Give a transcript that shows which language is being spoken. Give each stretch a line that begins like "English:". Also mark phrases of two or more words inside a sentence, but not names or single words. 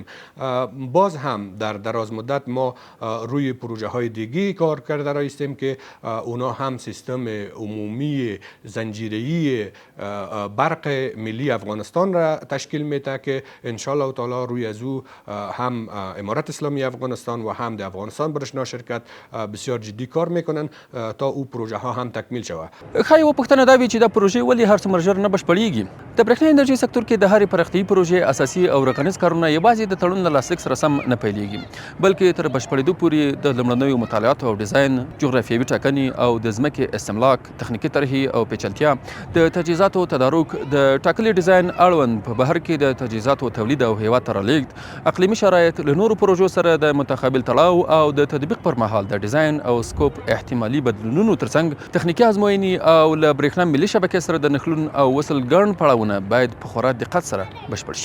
Persian: باز هم در دراز مدت ما روی پروژه های دیگه کار کرده رایستیم که اونا هم سیستم عمومی زنجیره‌ای برق ملی افغانستان را تشکیل میده که
Arabic: ان شاء الله تعالی
Persian: روی از او هم امارت اسلامی افغانستان و هم
Pashto: د افغانستان برېښنا شرکت
Persian: بسیار جدی کار میکنن تا او پروژه ها هم تکمیل شود.
Pashto: ښایي یوه پوښتنه دا وي چې دا پروژې ولې هر څومره ژر نه بشپړېږي؟ د برېښنا انرژي سکتور کې د هرې پراختیایي پروژې اساسي او رغنیز کارونه یوازې د تړون له لاسلیک سره سم نه پیلېږي، بلکې تر بشپړېدو پورې د لومړنیو مطالعاتو او ډیزاین، جغرافیوي ټاکنې او د ځمکې استملاک، تخنیکي طرحې او پیچلتیا، د تجهیزاتو تدارک، د ټاکلي ډیزاین اړوند په بهر کې د تجهیزاتو تولید او هیواد ته رالېږد، اقلیمي شرایط، له نورو پروژو سره د متقابل تړاو او د تطبیق پر مهال د ډیزاین او سکوپ احتمالي بدلونونو ترڅنګ تخنیکي ازموینې او له برېښنا ملي شبکې سره د نښلون او وصل ګڼ پړاوونه باید په خورا دقت سره بشپړ شي.